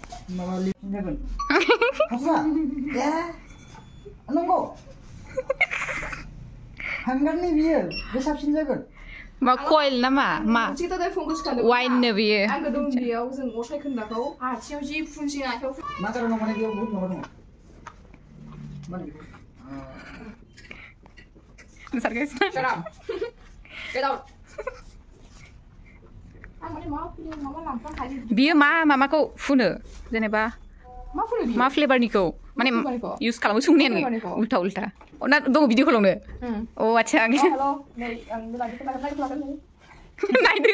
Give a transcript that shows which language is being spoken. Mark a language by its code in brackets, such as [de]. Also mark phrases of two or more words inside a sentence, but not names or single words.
[brx] माबा लिपसिन जागोन हास्रा ए नंगौ हांगारनि बियो बे साबसिन जागोन मा कइल नामा मा वाइन नो बियो आं गोदों बेयाव जों असाय खोन्दाखौ आथियाव जि फुनसिन आथियाव मा कारनाव माने बेयाव बहुत माबा दङ माने नोंसोर गाइस [en] Shut up. Get out. [brx] आं माने माबा लांफाखायो बियो मामाखौ फुनो जेनेबा मा फुनो बियो मा फ्लेभारनिखौ माने इउज खालामो संनायानो [hi] उल्टा उल्टा [brx] ना दङ भिडिअ खालामनो अ आच्छा आं हेल' नै आं लांफाखौ नायदो नायदो